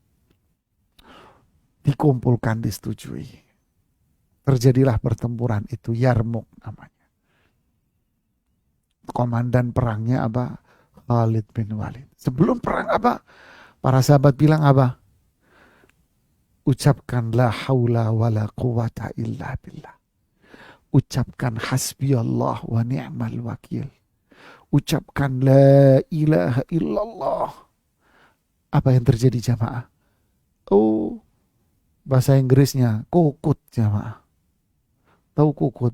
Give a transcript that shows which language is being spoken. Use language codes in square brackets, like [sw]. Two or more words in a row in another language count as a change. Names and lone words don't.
[id] Dikumpulkan, disetujui. Terjadilah pertempuran itu, Yarmuk namanya. Komandan perangnya apa? Khalid bin Walid. Sebelum perang apa? Para sahabat bilang apa? Ucapkan [ar] لا حول ولا قوة إلا بالله. [id] Ucapkan [ar] حسبي الله ونعم الوكيل. [id] Ucapkan [ar] لا إله إلا الله. [id] Apa yang terjadi jamaah? Oh, bahasa Inggrisnya kukut jamaah. Tahu kukut?